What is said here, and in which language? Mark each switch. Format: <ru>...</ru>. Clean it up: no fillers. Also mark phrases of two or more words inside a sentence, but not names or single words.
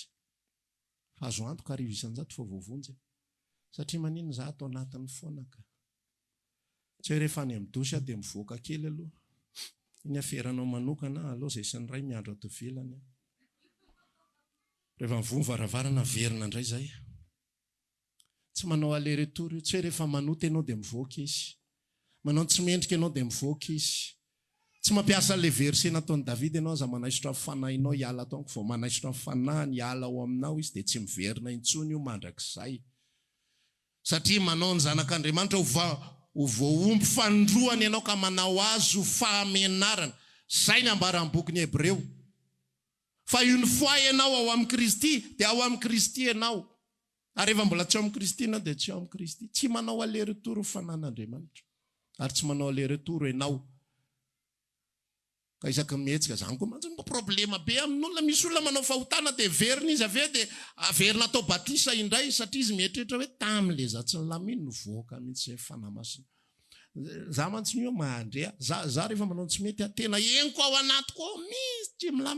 <mg>Fa azo antoka 100,000 fa voavonjy. Satria manino za atao anatin'ny foanaka. Tsy hoe rehefa any amin'ny dosy dia mivoaka kely aloha. Iny aferanao manokana aloha izay sy ny ray miandro ato ivelany. Rehefa mivoha varavarana verina indray zay. Tsy manao aller-retour io. Tsy hoe rehefa manoto ianao dia mivoaka izy. Manao tsy mendrika ianao dia mivoaka izy. Tsy mampiasa le verset nataon'i David ianao za manaisotra amin'ny fanahinao hiala taonko vao manaisotra amin'ny fanahiny hiala ao aminao izy dia tsy miverina intsony io mandrakizay. Satria manao ny zanak'Andriamanitra ho voaomby fandroany ianao ka manao azy ho fahamenarana. Zay ny ambara amin'ny bokin'ny Hebreo. Fa</mg> <fr>une fois</fr> <mg>ianao ao amin'ny Kristy dia ao amin'ny Kristy ianao. Ary rehefa mbola tsy ao amin'ny Kristy ianao dia tsy ao amin'ny Kristy. Tsy manao aller-retour ho fanan'Andriamanitra. Ary tsy manao aller-retour ianao. Ka isaky mihetsika zany koa mantsy mba problema be amin'olona. Misy olona manao fahotana dia verina izy avy eo dia averina atao batisa indray satria izy mieritreritra hoe tam'le za tsy nilaminy no voaka mihitsy izay fanamasina. Za mantsy nio mahandrea. Za rehefa manao tsy mety tena eniko ao anatiko ao misy tsy milamina.</mg>